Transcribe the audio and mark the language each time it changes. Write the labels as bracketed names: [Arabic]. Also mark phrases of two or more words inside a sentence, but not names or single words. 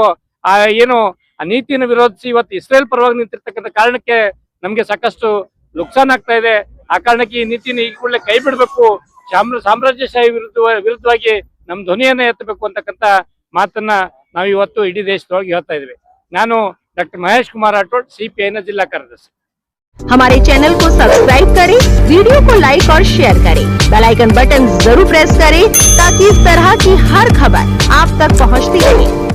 [Kannada] ಏನು ಆ ನೀತಿಯನ್ನು ವಿರೋಧಿಸಿ ಇವತ್ತು ಇಸ್ರೇಲ್ ಪರವಾಗಿ ನಿಂತಿರ್ತಕ್ಕಂಥ ಕಾರಣಕ್ಕೆ ನಮ್ಗೆ ಸಾಕಷ್ಟು ನುಕ್ಸಾನ್ ಆಗ್ತಾ ಇದೆ. ಆ ಕಾರಣಕ್ಕೆ ಈ ನೀತಿನ ಈ ಕೂಡಲೇ ಕೈ ಬಿಡಬೇಕು, ಸಾಮ್ರಾಜ್ಯಶಾಹಿ ವಿರುದ್ಧವಾಗಿ ನಮ್ಮ ಧ್ವನಿಯನ್ನ ಎತ್ತಬೇಕು ಅಂತಕ್ಕಂಥ ಮಾತನ್ನ ನಾವು ಇವತ್ತು ಇಡೀ ದೇಶದೊಳಗೆ ಹೇಳ್ತಾ ಇದ್ವಿ. ನಾನು ಡಾಕ್ಟರ್ ಮಹೇಶ್ ಕುಮಾರ್ ರಾಠೋಡ್, ಸಿಪಿಐನ ಜಿಲ್ಲಾ ಕಾರ್ಯದರ್ಶಿ। [Hindi] हमारे चैनल को सब्सक्राइब करें, वीडियो को लाइक और शेयर करें, बेल आइकन बटन जरूर प्रेस करें ताकि इस तरह की हर खबर आप तक पहुंचती रहे।